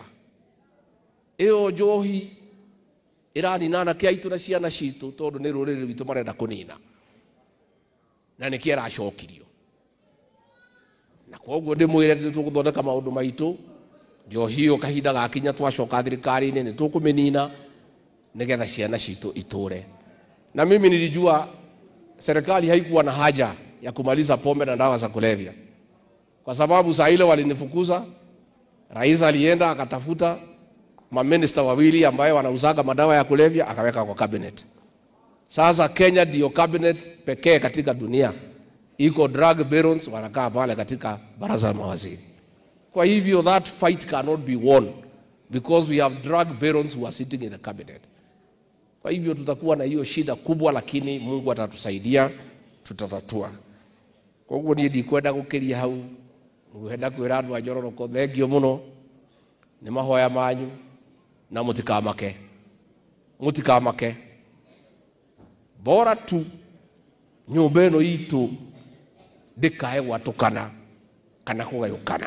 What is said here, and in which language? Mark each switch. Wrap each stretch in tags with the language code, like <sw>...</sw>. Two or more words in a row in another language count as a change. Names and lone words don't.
<ki>Ĩyo njohi ĩranina anake aitũ na ciana citũ tondũ nĩ rũrĩrĩ rwitũ marenda kũnina, na nĩkĩo ĩracokirio. Na koguo ndĩmwĩre nĩtũgũthondeka maũndũ maitũ. Njohi ĩyo kahinda gakinya twacoka thirikari-inĩ nĩtũkũmĩnina nĩgetha ciana citũ itũre.</ki> <sw>Na mimi nilijua serikali haikuwa na haja ya kumaliza pombe na dawa za kulevya, kwa sababu saa ile walinifukuza, rais alienda akatafuta maminista wawili ambaye wanauzaga madawa ya kulevya akaweka kwa cabinet. Sasa Kenya ndio cabinet pekee katika dunia iko</sw> <en>drug barons</en> <sw>wanakaa pale katika baraza la mawaziri. Kwa hivyo</sw> <en>that fight cannot be won because we have drug barons who are sitting in the cabinet.</en> <sw>Kwa hivyo tutakuwa na hiyo shida kubwa, lakini Mungu atatusaidia, tutatatua. Kwa hivyo</sw> <ki>niĩ ndikwenda gũkĩria hau, ngwenda kwĩra andũ a Njororoko thengio mũno nĩ mahoya manyu na mũtikamake. Bora tu nyũmba ĩno itũ ndĩkae gwatũkana kana kũgayũkana.</ki>